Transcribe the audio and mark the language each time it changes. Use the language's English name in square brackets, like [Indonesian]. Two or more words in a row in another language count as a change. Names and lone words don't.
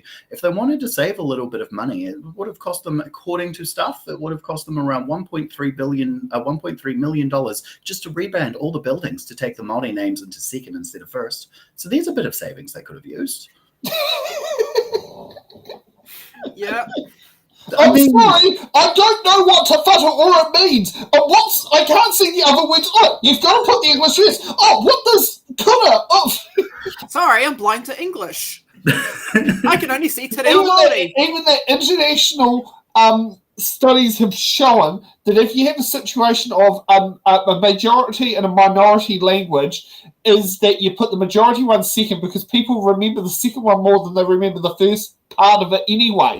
[English] If they wanted to save a little bit of money, it would have cost them, according to stuff, it would have cost them around $1.3 million just to rebrand all the buildings to take the Māori names into second instead of first. So there's a bit of savings they could have used. Yeah. I'm sorry, I don't know what te whatuora means. I can't see the other words. Oh, you've got to put the English first. Oh, what does coulda? Oh. Sorry, I'm blind to English. I can only see te reo Māori. Even the international studies have shown that if you have a situation of a majority and a minority language, is that you put the majority one second because people remember the second one more than they remember the first part of it anyway.